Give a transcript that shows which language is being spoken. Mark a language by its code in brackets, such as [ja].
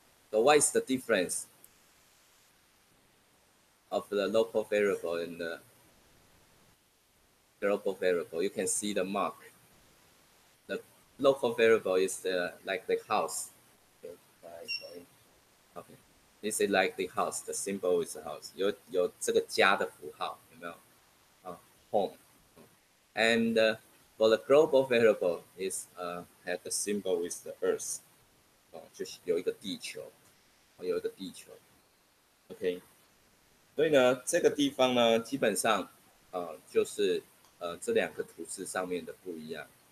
[en] So what is the difference of the local variable and the global variable? You can see the mark. The local variable is like the house. Okay, okay. This is like the house. The symbol is the house. [zh] 有这个家的符号，有没有？ [en] home. And for the global variable is had the symbol with the earth. [zh] 就是有一个地球，OK， 所以呢，这个地方呢，基本上就是这两个图示上面的不一样。